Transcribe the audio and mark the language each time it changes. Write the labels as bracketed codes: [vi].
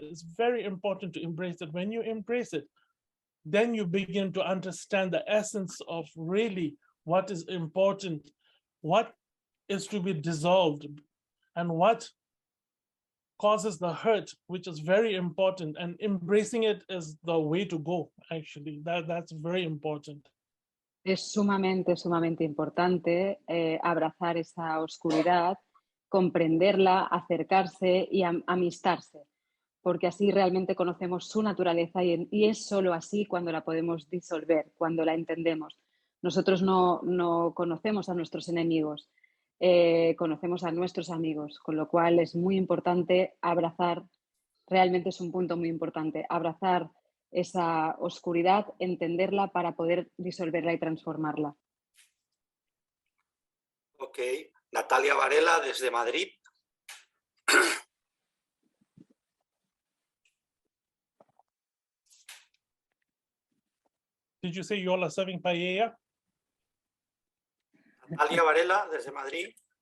[en] It's very important to embrace it. When you embrace it, then you begin to understand the essence of really what is important, what is to be dissolved, and what causes the hurt, which is very important. And embracing it is the way to go, actually. That's very important. [es] Es sumamente importante abrazar esa oscuridad, comprenderla, acercarse y amistarse, porque así realmente conocemos su naturaleza y es solo así cuando la podemos disolver, cuando la entendemos. Nosotros no conocemos a nuestros enemigos, conocemos a nuestros amigos, con lo cual es muy importante abrazar, realmente es un punto muy importante, abrazar esa oscuridad, entenderla para poder disolverla y transformarla. Ok, Natalia Varela desde Madrid. [en] Did you say you all are serving paella? [es] Natalia Varela desde Madrid.